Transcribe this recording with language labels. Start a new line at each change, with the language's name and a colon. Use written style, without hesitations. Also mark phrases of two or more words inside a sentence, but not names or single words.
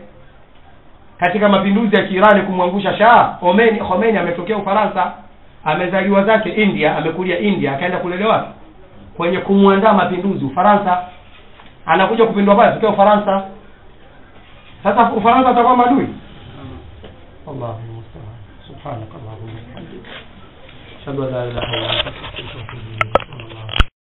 Swahili: Katika mapinduzi ya Iran kumwangusha Shah, Khomeini ametokea Ufaransa, amezaliwa zake India, amekulia India, akaenda kulelewa kwenye kumuandaa mapinduzi Ufaransa. Anakuja kupindua pale kwa Ufaransa. Sasa Ufaransa atakuwa maadui?
Arabic: الله المستعان. سبحانك اللهم وبحمدك أشهد أن لا إله إلا أنت أستغفرك وأتوب إليك.